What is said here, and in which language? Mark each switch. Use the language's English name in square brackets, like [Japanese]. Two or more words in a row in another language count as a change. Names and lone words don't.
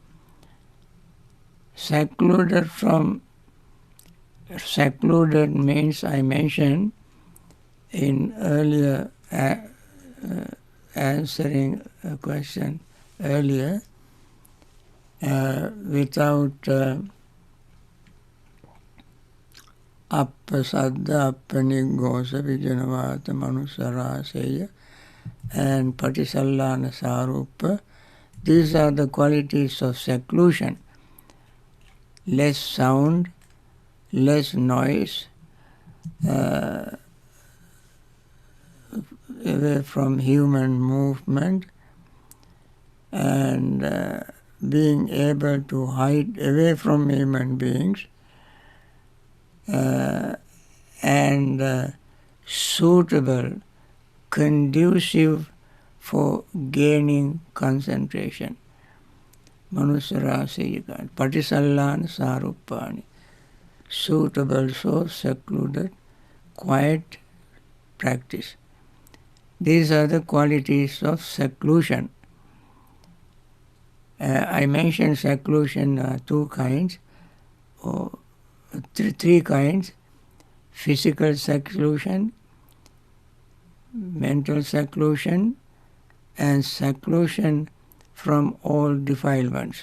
[English] Secluded means, I mentioned in earlier answering a question earlier, without [Pali] appasadda, appanigosa, vijanavata, manusaraseya, and patisallana sarupa. [English] These are the qualities of seclusion. Less sound, less noise, away from human movement, and being able to hide away from human beings, and suitable, conducive for gaining concentration. [Pali] Manusarasayika, patisallana sarupani. [English] Suitable, so secluded, quiet practice. These are the qualities of seclusion. I mentioned seclusion 2 kinds, or 3 kinds: physical seclusion, mental seclusion, and seclusion from all defilements.